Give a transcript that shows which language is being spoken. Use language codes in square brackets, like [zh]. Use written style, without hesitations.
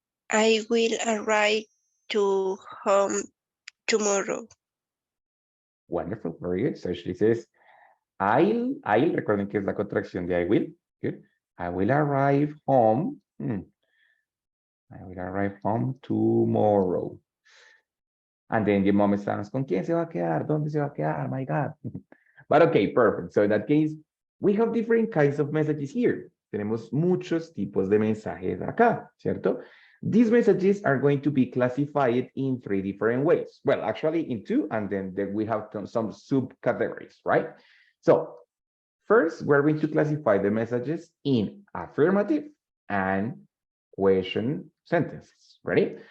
[en] I will arrive to home tomorrow. Wonderful, very good. So she says, I'll, [es] recuerden que es la contracción de [en] I will. Good. I will arrive home. I will arrive home tomorrow. And then your mom starts, [es] ¿con quién se va a quedar? ¿Dónde se va a quedar? [en] My God. But okay, perfect. So in that case, we have different kinds of messages here. [es] Tenemos muchos tipos de mensajes acá, ¿cierto? [en] These messages are going to be classified in 3 different ways. Well, actually in 2, and then we have some subcategories, right? So first, we're going to classify the messages in affirmative and question sentences. Ready?